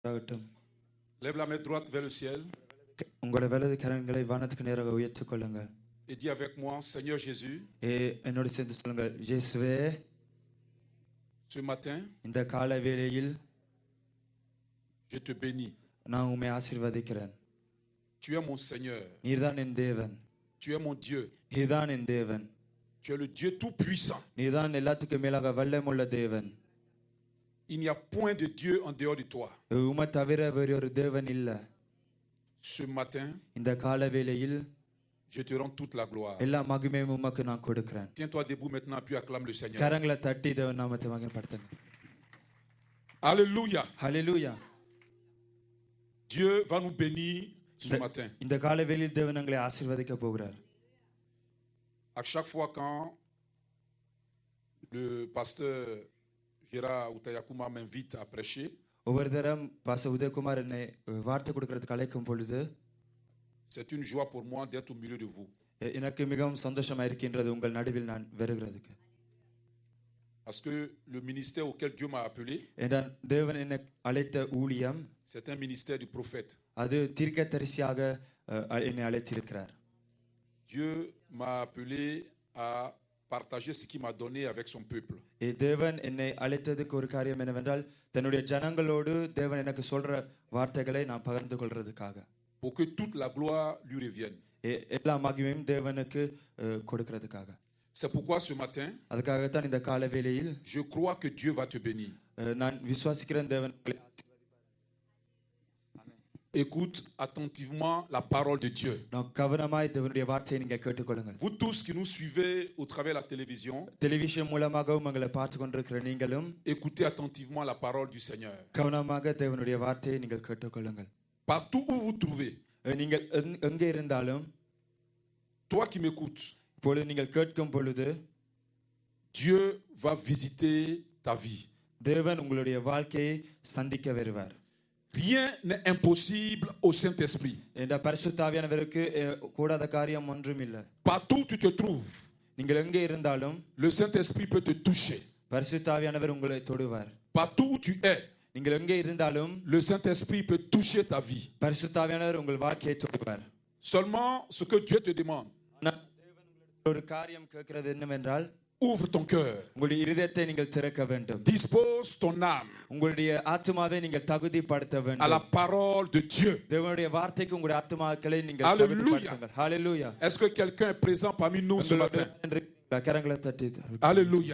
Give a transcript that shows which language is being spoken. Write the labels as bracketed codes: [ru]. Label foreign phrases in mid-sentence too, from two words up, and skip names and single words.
[ta] ஆகட்டும். [fr] Lève la main droite vers le ciel [ta] உங்களோட வலது கரங்களை வானத்துக்கு நேராக உயர்த்திக் கொள்ளுங்கள். [fr] et dis avec moi, Seigneur Jésus, [ta] என்னோடு சேர்ந்து சொல்லுங்கள், இயேசுவே, [fr] ce matin, [ta] இந்த காலை வேளையில் [fr] je te bénis. [ta] நான் உம்மை ஆசீர்வதிக்கிறேன். [fr] Tu es mon Seigneur. [ta] நீர்தான் என் தேவன். [fr] Tu es mon Dieu. [ta] நீர்தான் என் தேவன். [fr] Tu es le Dieu tout-puissant. [ta] நீர்தான் எல்லாத்துக்கும் மேலாக வல்லமுள்ள தேவன். [fr] Il n'y a point de Dieu en dehors de toi. [ta] உம்மை தவிர வேறு ஒரு தேவன் இல்ல. [fr] Ce matin, [ta] இந்த காலை வேளையில் [fr] je te rends toute la gloire. [ta] எல்லா மகிமையும் உமக்கு நான் கொடுக்கிறேன். [fr] Tiens-toi debout maintenant puis acclame le Seigneur. [ta] கரங்களை தட்டி தேவன் நாமத்தை மகிமைப்படுத்துங்க. [fr] Alléluia. [ta] ஹல்லேலூயா. [fr] Dieu va nous bénir ce matin. [ta] இந்த காலை வேளையில் தேவன் எங்களை ஆசீர்வதிக்க போகிறார். [fr] À chaque fois quand le pasteur Gérard Outayakuma m'invite à prêcher, [ta] ஒவ்வொரு தரம் பாஸ்டர் உதயகுமார் என்னை வார்த்தை கொடுக்கிறதுக்கு அழைக்கும் பொழுது [fr] c'est une joie pour moi d'être au milieu de vous. [ta] எனக்கு மிகவும் சந்தோஷமா இருக்கின்றது உங்கள் நடுவில் நான் வருகிறதுக்கு. [fr] Parce que le ministère auquel Dieu m'a appelé, [ta] தேவன் என்னை அழைத்த ஊழியம், [fr] c'est un ministère du prophète. [ta] அது தீர்க்கதரிசியாக என்னை அழைத்திருக்கிறார். [fr] Dieu m'a appelé à partager ce qu'il m'a donné avec son peuple. [ta] தேவன் என்னை அழைத்ததுக்கு ஒரு காரியம் என்னவென்றால் தன்னுடைய ஜனங்களோடு தேவன் எனக்கு சொல்ற வார்த்தைகளை நான் பகிர்ந்து கொள்றதுக்காக. [fr] Pour que toute la gloire lui revienne. [ta] எல்லா மகிமையும் தேவனுக்கு கொடுக்கிறதுக்காக. [fr] C'est pourquoi ce matin, [ta] அதுக்காகத்தான் இந்த காலை வேளையில் [fr] je crois que Dieu va te bénir. [ta] நான் விசுவாசிக்கிறேன் தேவன். [fr] Écoute attentivement la parole de Dieu. [ta] கவனமாய் தேவனுடைய வார்த்தையை நீங்க கேட்டுக்கொள்ளுங்கள். [fr] Vous tous qui nous suivez au travers de la télévision, [ta] டெலிவிஷன் மூலமாக உங்களை பார்த்து கொண்டிருக்கிற நீங்களும் [fr] écoutez attentivement la parole du Seigneur. [ta] கவனமாக தேவனுடைய வார்த்தையை நீங்கள் கேட்டுக்கொள்ளுங்கள். [fr] Partout où vous trouvez, [ta] நீங்கள் எங்கே இருந்தாலும், [fr] toi qui m'écoutes, [ta] இப்பொழுது நீங்கள் கேட்கும் பொழுது [fr] Dieu va visiter ta vie. [ta] தேவன் உங்களுடைய வாழ்க்கையை சந்திக்க வருவார். [fr] Rien n'est impossible au Saint-Esprit. [ta] இந்த பரிசுத்த ஆவியானவருக்கு கூடாத காரியம் ஒன்றும் இல்லை. [fr] Partout où tu te trouves, [ta] நீங்கள் எங்கே இருந்தாலும் [fr] le Saint-Esprit peut te toucher. [ta] பரிசுத்த ஆவியானவர் உங்களை தொடுவார். [fr] Partout où tu es, [ta] நீங்கள் எங்கே இருந்தாலும் [fr] le Saint-Esprit peut toucher ta vie. [ta] பரிசுத்த ஆவியானவர் உங்கள் வாழ்க்கையை தொடுவார். [fr] Seulement ce que Dieu te demande, [ta] ஒரு காரியம் கேட்கிறது என்னவென்றால், [fr] ouvre ton cœur. [ta] உங்களுடைய இதயத்தை நீங்கள் திறக்க வேண்டும். [fr] Dispose ton âme [ta] உங்களுடைய ஆத்துமாவை நீங்கள் தகுதிப்படுத்த வேண்டும். [fr] à la parole de Dieu. [ta] தேவனுடைய வார்த்தைக்கு உங்களுடைய ஆத்துமாக்களை நீங்கள் தகுதிப்படுத்துங்கள். [fr] Alléluia. Est-ce que quelqu'un est présent parmi nous ce matin? [ta] கரங்களை தட்டி. [fr] Alléluia.